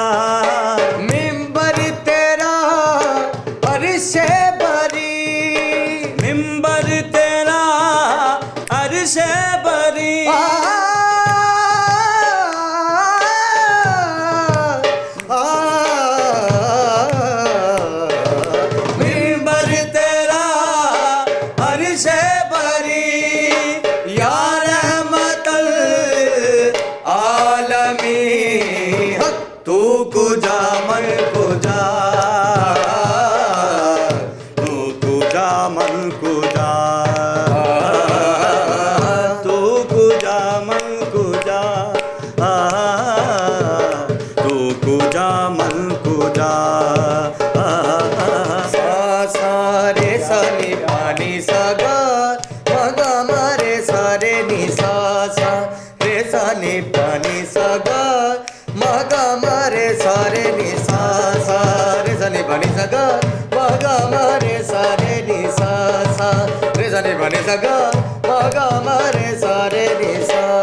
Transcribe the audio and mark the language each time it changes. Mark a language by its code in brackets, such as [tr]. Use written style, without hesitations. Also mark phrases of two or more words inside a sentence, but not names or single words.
[ur] منبر تیرا عرشِ بریں، منبر تیرا عرشِ بریں. منبر تیرا عرشِ بریں, [ar] يا رحمة للعالمين. [fa] تو کجا من کجا، تو کجا من کجا، تو کجا من کجا، تو کجا من کجا. सारे सनी पानी सगा मगा मारे सारे निसा सा रे सनी पानी सगा मगा मारे सारे निसा सा रे सनी पानी सगा मगा मारे सारे निसा सा रे सनी पानी सगा मगा मारे सारे निसा।